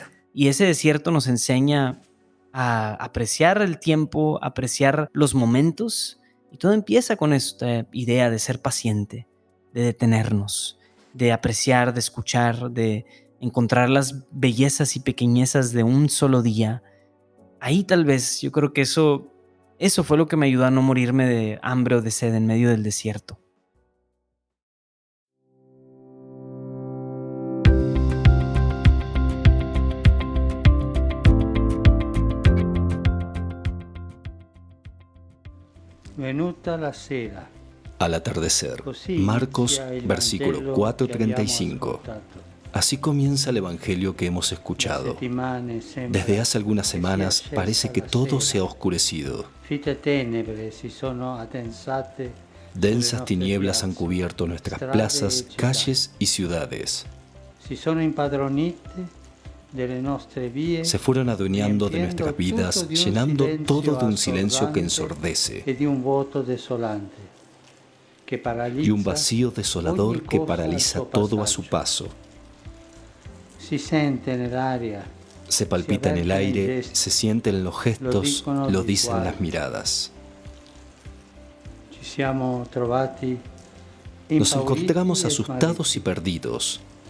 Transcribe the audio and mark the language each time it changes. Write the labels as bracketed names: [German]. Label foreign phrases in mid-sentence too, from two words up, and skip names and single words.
[Spanish] Y ese desierto nos enseña a apreciar el tiempo, apreciar los momentos, y todo empieza con esta idea de ser paciente, de detenernos, de apreciar, de escuchar, de encontrar las bellezas y pequeñezas de un solo día. Ahí tal vez yo creo que eso fue lo que me ayudó a no morirme de hambre o de sed en medio del desierto. [Italian] Venuta la sera. [Spanish] Al atardecer, [Italian] Così [Spanish] Marcos, [Italian] inizia il [Spanish] versículo [Italian] Vangelo [Spanish] 4:35. [Italian] che abbiamo ascoltato. [Spanish] Así comienza el Evangelio que hemos escuchado. Desde hace algunas semanas parece que todo se ha oscurecido. [Italian] Fitte tenebre si sono addensate. [Spanish] Densas tinieblas han cubierto nuestras plazas, calles y ciudades. [Italian] Si sono impadronite delle nostre vie. [Spanish] Se fueron adueñando de nuestras vidas, llenando todo de un silencio que ensordece. [Italian] E di un vuoto desolante. [Spanish] y un vacío desolador que paraliza todo a su paso. Se palpita en el aire, se siente en los gestos, lo dicen las miradas. Nos encontramos asustados y perdidos.